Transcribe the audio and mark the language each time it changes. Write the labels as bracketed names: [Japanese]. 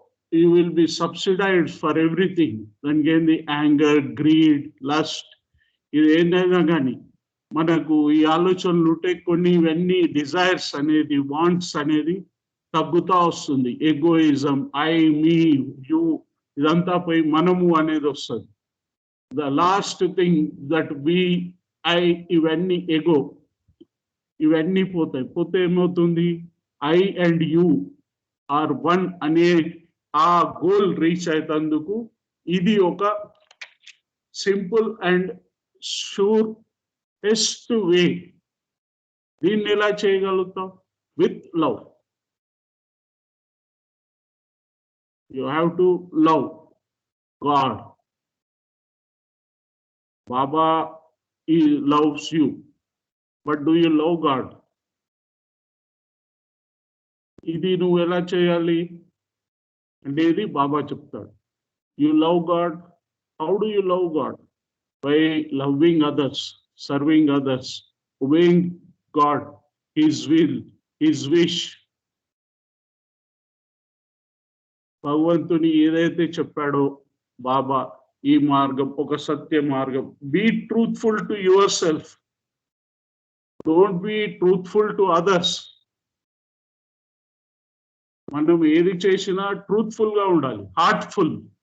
[English] you will be subsidized for everything. [Telugu] దానికి ఏంది? Anger, greed, lust, ఇది ఏంటైనా కానీ మనకు ఈ ఆలోచనలు ఉంటే కొన్ని ఇవన్నీ డిజైర్స్ అనేది, వాంట్స్ అనేది తగ్గుతా వస్తుంది. ఎగోయిజం, ఐ, మీ, యూ, ఇదంతా పోయి మనము అనేది వస్తుంది. [English] The last thing that I, [Telugu] ఇవన్నీ ఎగో, ఇవన్నీ పోతాయి. పోతే ఏమవుతుంది? [English] I and you are one [Telugu] అనే ఆ గోల్ రీచ్ అయినందుకు ఇది ఒక సింపుల్ అండ్ షూరెస్ట్ వే. దీన్ని ఎలా చేయగలుగుతాం? [English] With love. You have to love God. Baba, he loves you, but do you love God? [Telugu] ఇది నువ్వు ఎలా చేయాలి అనేది బాబా చెప్తాడు. [English] You love God. How do you love God? By loving others, serving others, obeying God, His will, His wish. [Telugu] భగవంతుని ఏదైతే చెప్పాడో బాబా, ఈ మార్గం ఒక సత్య మార్గం. [English] Be truthful to yourself, don't be truthful to others. [Telugu] మనం ఏది చేసినా ట్రూత్ఫుల్ గా ఉండాలి, హార్ట్ఫుల్.